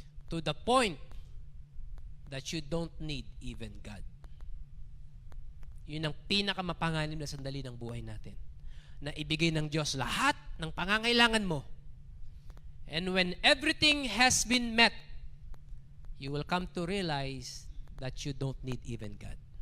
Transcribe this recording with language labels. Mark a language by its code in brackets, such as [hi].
[en] To the point that you don't need even God. [tl] Yun ang pinakamapanganib na sandali ng buhay natin. Na ibigay ng Diyos lahat ng pangangailangan mo. [en] And when everything has been met, you will come to realize that you don't need even God.